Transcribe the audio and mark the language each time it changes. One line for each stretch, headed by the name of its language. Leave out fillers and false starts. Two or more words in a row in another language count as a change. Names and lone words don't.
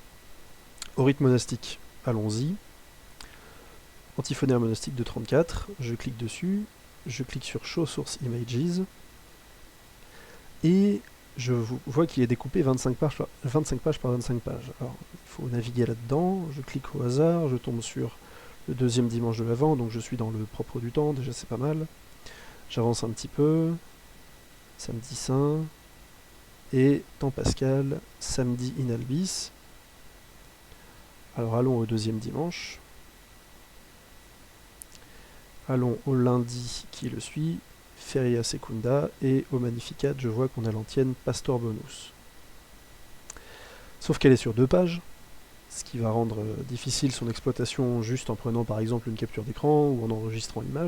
French: Au rite monastique, allons-y. Antiphonaire monastique de 34, je clique dessus, je clique sur
English: Show Source Images,
French: et je vois qu'il est découpé 25 pages par 25 pages. Alors, il faut naviguer là-dedans, je clique au hasard, je tombe sur le deuxième dimanche de l'Avent, donc je suis dans le propre du temps, déjà c'est pas mal. J'avance un petit peu, samedi saint, et temps pascal, samedi
Latin: in albis.
French: Alors allons au deuxième dimanche. Allons au lundi qui le suit,
Latin: Feria Secunda,
French: et au Magnificat, je vois qu'on a l'antienne Pastor Bonus. Sauf qu'elle est sur 2 pages, ce qui va rendre difficile son exploitation juste en prenant par exemple une capture d'écran ou en enregistrant l'image.